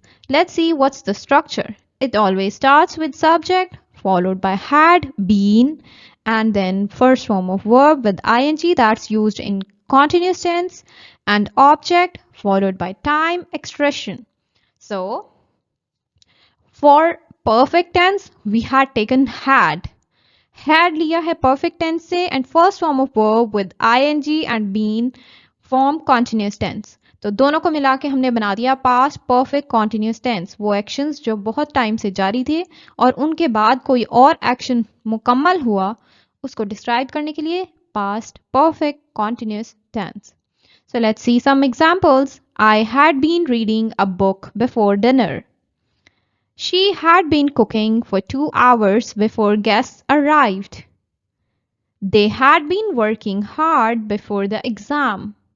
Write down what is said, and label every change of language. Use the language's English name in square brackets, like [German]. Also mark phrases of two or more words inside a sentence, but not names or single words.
[English] Let's see what's the structure. It always starts with subject followed by had, been, and then first form of verb with ing that's used in continuous tense and object followed by time expression. So for perfect tense we had taken had [Hindi] लिया है [English] perfect tense से and first form of verb with ing and been form continuous tense. [Hindi] तो दोनों को मिला के हमने बना दिया [English] past perfect continuous tense. [Hindi] वो actions जो बहुत टाइम से जारी थे और उनके बाद कोई और action मुकम्मल हुआ उसको describe करने के लिए [English] past perfect continuous tense. So let's see some examples. I had been reading a book before dinner. She had been cooking for 2 hours before guests arrived. They had been working hard before the exam.